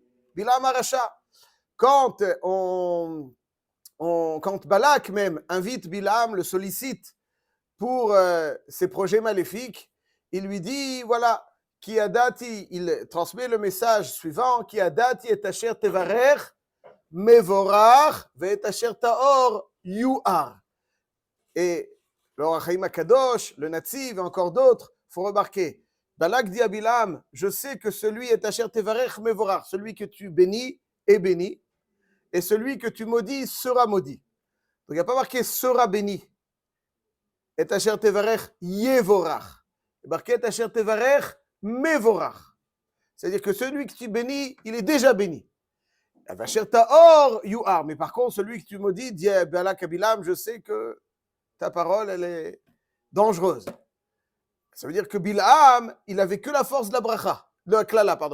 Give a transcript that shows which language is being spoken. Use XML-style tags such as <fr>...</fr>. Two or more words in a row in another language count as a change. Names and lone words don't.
<fr>Bilam Arasha. Quand Balak même invite Bilam, le sollicite pour ses projets maléfiques, il lui dit, voilà,</fr> <he>כי ידעתי,</he> <fr>il transmet le message suivant,</fr> <he>כי ידעתי את אשר תברך מבורך ואת אשר תאור יואר.</he> <fr>Et le Rachaim Akadosh, le Natziv et encore d'autres, il faut remarquer, Balak dit à Bilam, je sais que celui est</fr> <he>אשר תברך מבורך,</he> <fr>celui que tu bénis est béni, et celui que tu maudis sera maudit. Donc il n'y a pas marqué sera béni.</fr> <he>ואת אשר תברך יבורך.</he> <fr>Il y a marqué</fr> <he>ואת אשר תברך מבורך.</he> <fr>C'est-à-dire que celui que tu bénis, il est déjà béni.</fr> <he>אשר תאור יואר.</he> <fr>Mais par contre, celui que tu maudis, dit Balak à Bilam, je sais que ta parole, elle est dangereuse. Ça veut dire que Bilam, il n'avait que la force de la bracha, de la klala, pardon.</fr>